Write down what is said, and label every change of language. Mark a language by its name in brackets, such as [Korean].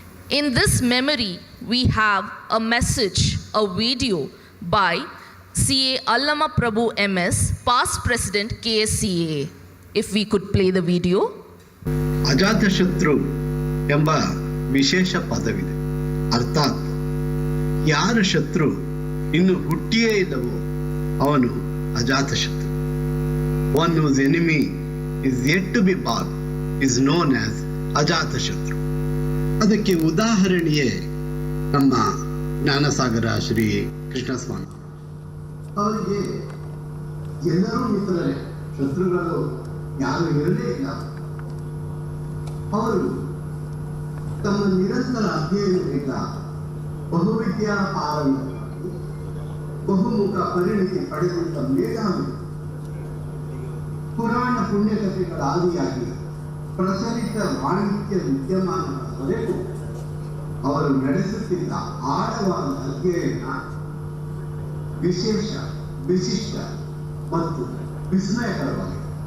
[English] In this memory, we have a message, a video by CA Allama Prabhu MS, past president KSCA. If we could play the video. [Kannada] ಅಜಾತಶತ್ರು ಎಂಬ ವಿಶೇಷ ಪದವಿದೆ. ಅರ್ಥಾತ್ ಯಾರ ಶತ್ರು ಇನ್ನು ಹುಟ್ಟಿಯೇ ಇಲ್ಲವೋ ಅವನು ಅಜಾತಶತ್ರು. [English] One whose enemy is yet to be born is known as ಅಜಾತಶತ್ರು. [Kannada] ಅದಕ್ಕೆ ಉದಾಹರಣೆಯೇ ನಮ್ಮ ಜ್ಞಾನಸಾಗರ ಶ್ರೀ ಕೃಷ್ಣಸ್ವಾಮಿ. ಅವರಿಗೆ ಎಲ್ಲರೂ ಮಿತ್ರರೇ, ಶತ್ರುಗಳು ಯಾರು ಇರಲೇ ಇಲ್ಲ. ಅವರು ತಮ್ಮ ನಿರಂತರ ಅಧ್ಯಯನದಿಂದ ಬಹುವಿದ್ಯಾ ಪಾರಂಗತರಾಗಿ ಬಹುಮುಖ ಪರಿಣಿತಿ ಪಡೆದಂತ ಮೇಧಾವಿ, ಪುರಾಣ ಪುಣ್ಯಕಥೆಗಳ ಆದಿಯಾಗಿ ಪ್ರಚಲಿತ ವಾಣಿಜ್ಯ ವಿದ್ಯಮಾನಗಳವರೆಗೂ ಅವರು ನಡೆಸುತ್ತಿದ್ದ ಆಳವಾದ ಅಧ್ಯಯನ ವಿಶೇಷ, ವಿಶಿಷ್ಟ ಮತ್ತು ವಿಸ್ಮಯಕರವಾಗಿದೆ.